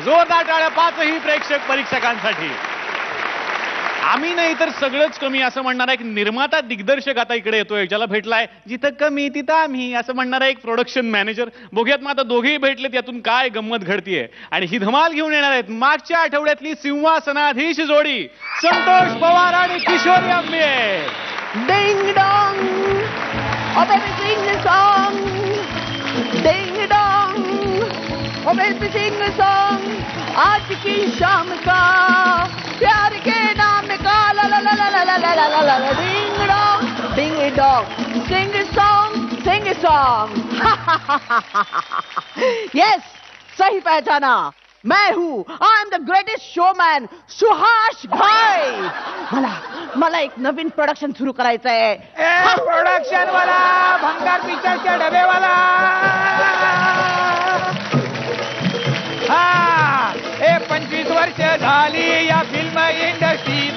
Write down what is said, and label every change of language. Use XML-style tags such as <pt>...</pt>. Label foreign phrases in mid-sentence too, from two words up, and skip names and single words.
<mr>जोरदार टाळ्या 5ही प्रेक्षक परीक्षकांसाठी. आम्ही नाही तर सगळंच कमी असं म्हणणारा एक निर्माता दिग्दर्शक आता इकडे येतोय, ज्याला भेटलाय जिथं कमी तिथं आम्ही असं म्हणणारा एक</mr> <en>production manager.</en> <mr>बघूयात मग आता दोघेही भेटलेत यातून काय गंमत घडतीये. आणि ही धमाल घेऊन येणार आहेत मागच्या आठवड्यातली सिंहासनाधीश जोडी संतोष पवार आणि किशोरी आंबे.</mr> <en>Ding dong, oh baby sing the song. Ding dong, oh baby sing the song.</en> <hi>आज की शाम का प्यार के नाम का la la la la la la la la la la.</hi> <en>Ding dong, sing a song, sing a song. Yes,</en> <hi>सही पहचाना. मैं हूँ,</hi> <en>I am the greatest showman सुहास घाई.</en> <mr>मला एक नवीन प्रोडक्शन सुरू करायचं आहे. प्रोडक्शन वाला, भंगार पिक्चरच्या डबेवाला. हा, 25 वर्ष झाली या फिल्म इंडस्ट्रीत.</mr>